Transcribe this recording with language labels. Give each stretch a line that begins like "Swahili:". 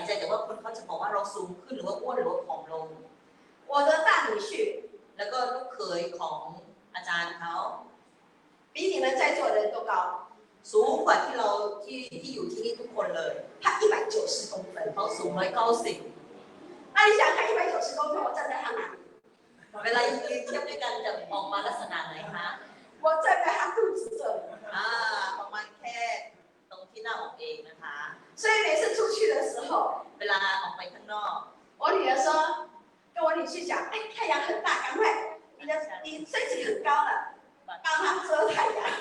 Thai: ว่าคนเขาจะบอกว่าเราสูงขึ้นหรือว่าอ้วนหรือว่าผอมลง
Chinese: 我的大女婿
Thai: แล้วก็ลูกเขยของอาจารย์เขา
Chinese: 比你们在座的人都高
Thai: สูงกว่าที่เราที่อยู่ที่นี่ทุกคนเลย
Chinese: 他190公分
Thai: เขาสูง190
Chinese: 那你想看190公分我站在他哪里
Thai: เวลายืนเทียบด้วยกันจะออกมาลักษณะไหนคะ
Chinese: 我站在他肚子这里
Thai: ประมาณแค่ตรงที่หน้าอกเองนะคะ
Chinese: 所以每次出去的时候
Thai: เวลาออกไปข้างนอก
Chinese: 我女儿说跟我女婿讲哎太阳很大赶快你身体很高了帮他遮太阳